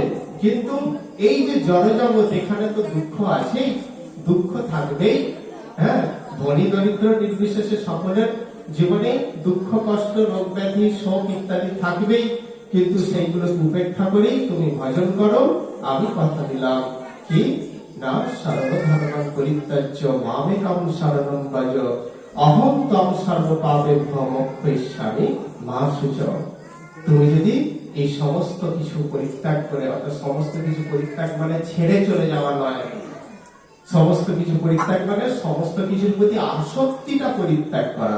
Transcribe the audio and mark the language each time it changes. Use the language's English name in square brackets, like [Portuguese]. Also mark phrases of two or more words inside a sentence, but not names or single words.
[Bangla] কিন্তু এই যে জড়জগৎ, এখানে তো দুঃখ আছেই, দুঃখ থাকবেই। ধনী দরিদ্র নির্বিশেষে সকলের জীবনে দুঃখ, কষ্ট, রোগ ব্যাধি, শোক ইত্যাদি থাকবেই, কিন্তু সেইগুলো উপেক্ষা করেই তুমি ভজন করো। আমি কথা দিলাম কি না, [Sanskrit] সর্বধর্মান পরিত্যাজ্য মামেকং শরণং ভজ, অহং ত্বং সর্বপাপেভ্যো মোক্ষয়িষ্যামি মা শুচঃ। [Bangla] তুমি যদি এই সমস্ত কিছু পরিত্যাগ করে, অর্থাৎ সমস্ত কিছু পরিত্যাগ মানে ছেড়ে চলে যাওয়া নয়, সমস্ত কিছু পরিত্যাগ মানে সমস্ত কিছুর প্রতি আসক্তিটা পরিত্যাগ করা।